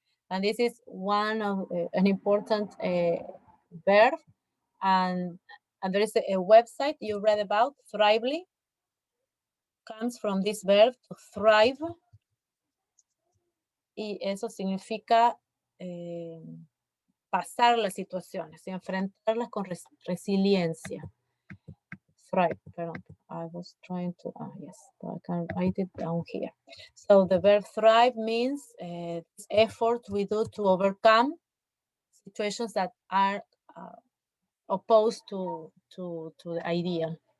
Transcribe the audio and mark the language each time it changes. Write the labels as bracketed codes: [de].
[en] And this is one of an important verb. And there is a website you read about, Thrively, comes from this verb to thrive. [es] Y eso significa pasar las situaciones y enfrentarlas con resiliencia. Thrive, perdón. [en] I was trying to, yes, I can write it down here. So the verb thrive means this effort we do to overcome situations that are opposed to the ideal.